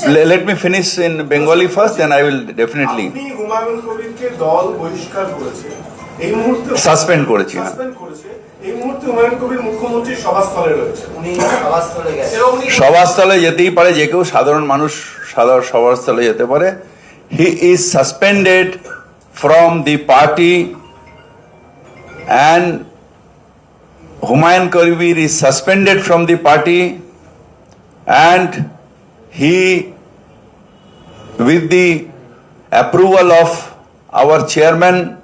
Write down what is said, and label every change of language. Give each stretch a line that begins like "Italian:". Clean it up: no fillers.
English: Let me finish in Bengali first, then I will definitely.
Bangla: Humayun কবিরকে দল বহিষ্কার করেছে, এই মুহূর্তে সাসপেন্ড করেছে। এই মুহূর্তে হুমায়ুন কবির মুখ্যমন্ত্রীর সভাস্থলে রয়েছে। উনি সভাস্থলে গেছেন। সভাস্থলে যেতেই পারে, যে কেউ সাধারণ মানুষ সভাস্থলে যেতে পারে।
English: He is suspended from the party and Humayun Kabir is suspended from the party, and he, with the approval of our chairman